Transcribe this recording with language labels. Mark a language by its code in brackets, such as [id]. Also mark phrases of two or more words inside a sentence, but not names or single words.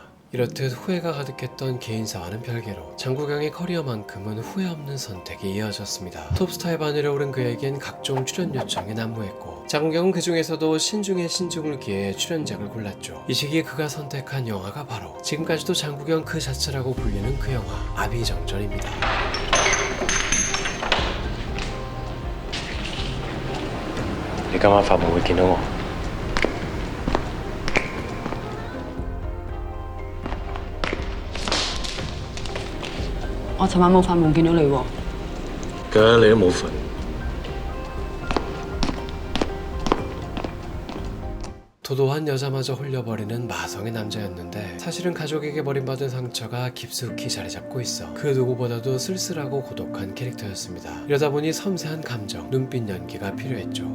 [ko] 이렇듯 후회가 가득했던 개인사와는 별개로 장국영의 커리어만큼은 후회 없는 선택이 이어졌습니다. 톱스타에 바늘에 오른 그에겐 각종 출연 요청이 난무했고 장국영은 그 중에서도 신중에 신중을 기해 출연작을 골랐죠. 이 시기에 그가 선택한 영화가 바로 지금까지도 장국영 그 자체라고 불리는 그 영화 아비정전입니다. [yue] 你今晚發夢會見到我。我尋晚冇發夢見到你喎。梗你都冇瞓。 [ko] 도도한 여자마저 홀려버리는 마성의 남자였는데 사실은 가족에게 버림받은 상처가 깊숙이 자리잡고 있어 그 누구보다도 쓸쓸하고 고독한 캐릭터였습니다. 이러다 보니 섬세한 감정, 눈빛 연기가 필요했죠.